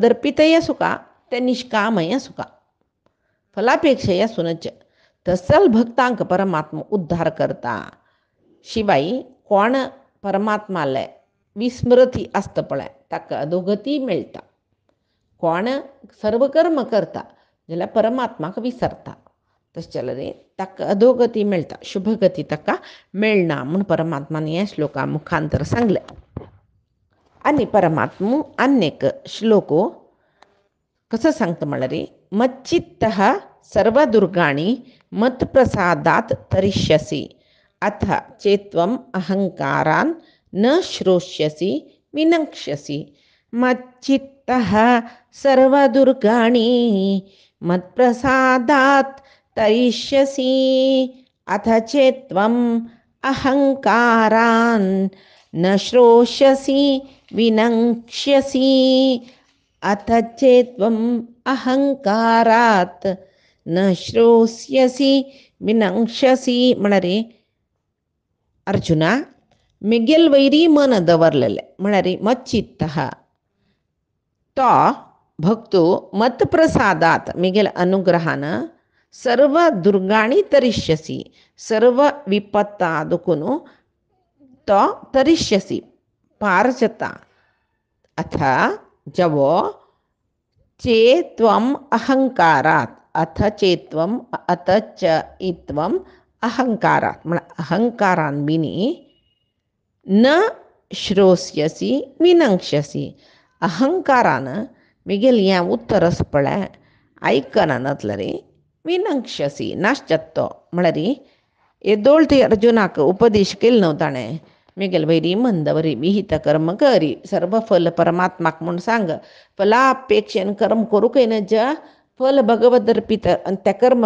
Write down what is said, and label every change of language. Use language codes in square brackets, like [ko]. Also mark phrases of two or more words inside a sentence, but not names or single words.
[kok] अर्पितय आसुका ते निष्कामय आसुका फलापेक्षय आसूनच तसल भक्तांक परमात्मा उद्धार करता शिवाय कोण परमात्माले विस्मृती आसता पळय ताका अधोगती मेळटा कोण सर्व कर्म करता जाल्यार परमात्माक विसरता तशें जाल्यार ताका अधोगती मेळटा शुभगती ताका मेळना म्हूण परमात्मान हे श्लोका मुखांतर सांगलें आनी परमात्मा आनेक श्लोको कसो सांगता म्हळ्यार [sa] मच्चित्तः सर्वदुर्गाणि मत्प्रसादात् तरिष्यसि अथ चेत्त्वम् अहङ्कारान् न श्रोष्यसि विनक्ष्यसि मच्चित्तः सर्वदुर्गाणि मत्प्रसादात् तरिष्यसि अथ चेत्त्वम् अहङ्कारान् न श्रोष्यसि विनक्ष्यसि अथ चेत्त्वम् अहंकारात् न श्रोष्यसि विनक्ष्यसि म्हळ्यार [kok] अर्जुना मिगेल वैरी मन दवरलेले म्हळ्यार मच्चित्तः तो भक्तो मत्प्रसादात मिगेल अनुग्रहान सर्व दुर्गाणी तरिष्यसि सर्व विपत्ता दुखून तो तरिष्यसि पार जाता अथ जवो [sa] चेत्त्वम् अहंकारात् अथ चेत्त्वम् अथ च इत्त्वम् अहंकारात् [kok] म्हळ्यार अहंकारान बिनी [sa] न श्रोष्यसि विनक्ष्यसि [kok] अहंकारान मिगेल हें उत्तर आसा पळय आयकना जाल्यार विनक्ष्यसि नाश जाता म्हळ्यार येदोळ ती अर्जुनाक उपदेश केलो न्हू ताणें मिगेल वैरी मन दवरी विहित कर्म करी सर्व फल परमात्माक म्हूण सांग फलापेक्षेन कर्म करूंकय नज फल भगवत अर्पीत आनी तें कर्म